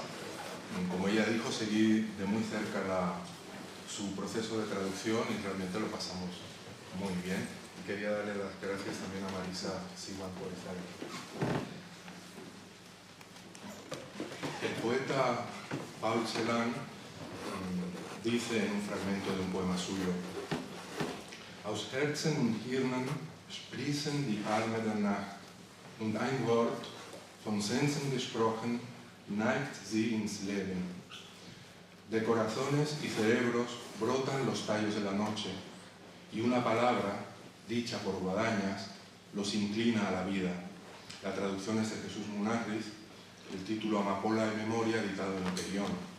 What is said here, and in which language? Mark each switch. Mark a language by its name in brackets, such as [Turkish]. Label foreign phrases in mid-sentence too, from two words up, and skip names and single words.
[Spanish] Como ella dijo, seguí de muy cerca su proceso de traducción y realmente lo pasamos muy bien. Y quería darle las gracias también a Marisa Siwan por estar aquí. El poeta Paul Celan dice en un fragmento de un poema suyo: [German] Aus Herzen und Hirnen sprießen die Arme der Nacht, und ein Wort, von Sensen gesprochen, neigt sie ins Leben. [Spanish] De corazones y cerebros brotan los tallos de la noche, y una palabra, dicha por guadañas, los inclina a la vida. La traducción es de Jesús Munarriz, el título Amapola de Memoria, editado en Perión.